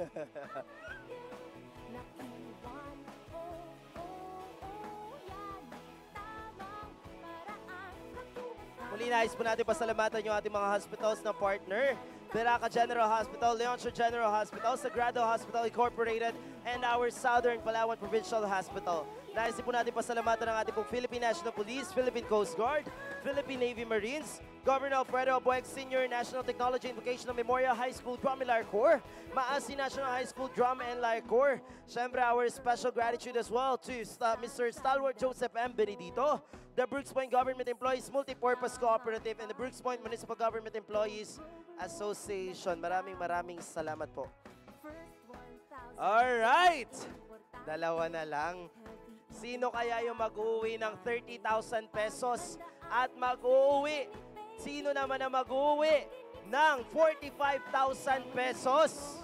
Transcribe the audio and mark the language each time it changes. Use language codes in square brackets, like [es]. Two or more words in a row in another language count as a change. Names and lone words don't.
[tl] Muli nais po natin pasalamatan yung ating mga hospitals na partner. Beraca General Hospital, Leoncio General Hospital, Sagrado Hospital Incorporated, and our Southern Palawan Provincial Hospital. Nais po natin pasalamatan ng ating pong Philippine National Police, Philippine Coast Guard, Philippine Navy Marines, Governor Alfredo Abueg Senior National Technology and Vocational Memorial High School Drum and Lyre Corps, Maasi National High School Drum and Lyre Corps. [en] Siyempre, our special gratitude as well to Mr. Stalwart Joseph M. Benedito, the Brooks Point Government Employees Multipurpose Cooperative, and the Brooks Point Municipal Government Employees Association. [tl] Maraming salamat po. Alright! 2 na lang. Sino kaya yung mag-uwi ng 30,000 pesos at mag-uwi? Sino naman ang mag-uwi ng 45,000 pesos?